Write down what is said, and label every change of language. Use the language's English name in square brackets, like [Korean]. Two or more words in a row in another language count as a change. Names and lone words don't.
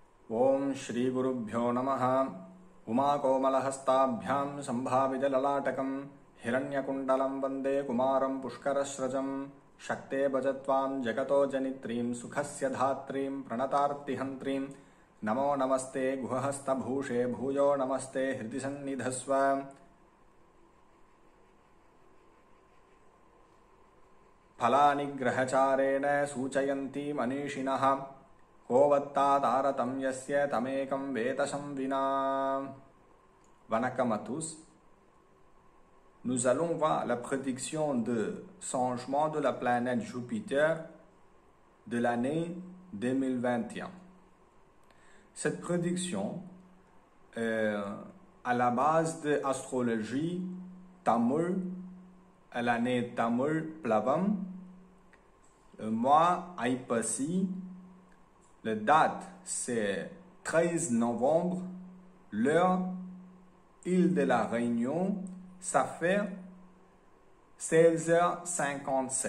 [Sanskrit] Om Shri Gurubhyo Namaha Umakomalahastabhyam Sambhavijalalatakam Hiranyakundalam Vande Kumaram Pushkarasrajam Shakte Bhajatvam Jagato Janitrim Sukhasya Dhatrim Pranatartihantrim Namo Namaste Guhahasta Bhushe Bhuyo Namaste Hridisannidhasva Phalani Grahacharena Suchayanti Manishinaha Kovattadaratam Yasya Tamekam Vetasam Vina. [French] Vanakkam à tous. Nous allons voir la prédiction de changement de la planète Jupiter de l'année 2021. Cette prédiction est à la base de l'astrologie Tamil, à l'année Tamil Plavam, le mois Aipasi, la date c'est 13 novembre, l'heure île de la Réunion, ça fait 16h57.